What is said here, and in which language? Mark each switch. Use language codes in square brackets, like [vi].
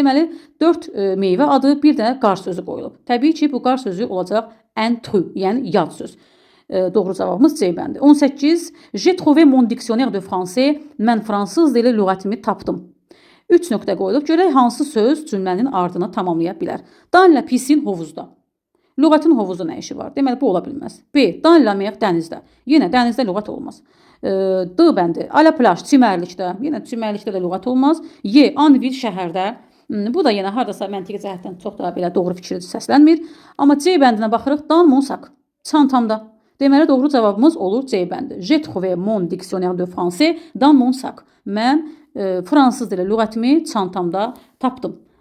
[az] Deməli, 4 meyvə adı, bir də qar sözü qoyulub. Təbii ki, bu qar sözü olacaq intrus, yəni yad söz. Doğru cavabımız C bəndi. 18. [fr] J'ai trouvé mon dictionnaire de français. [az] Mən fransız dili lüğətimi tapdım. 3 nöqtə qoyulub. Görək hansı söz cümlənin ardını tamamlaya bilər. [fr] Dans la piscine, [az] hovuzda. Lüğətin hovuzda nə işi var? Deməli, bu ola bilməz. B. [fr] Dans la mer, [az] dənizdə. Yenə dənizdə lüğət olmaz. D bəndi. [fr] À la plage, [az] çimərlikdə. Yenə çimərlikdə də lüğət olmaz. Y. [fr] En ville, [az] şəhərdə. Bu da yenə hardasa məntiqi cəhətdən çox da belə doğru fikirli səslənmir. Amma C bəndinə baxırıq. [fr] Dans mon sac. [az] Çantamda. Deməli doğru cavabımız olur C bəndi. [fr] J'ai trouvé mon dictionnaire de français dans mon sac. [az] Mən fransız dili lüğətimi çantamda tapdım.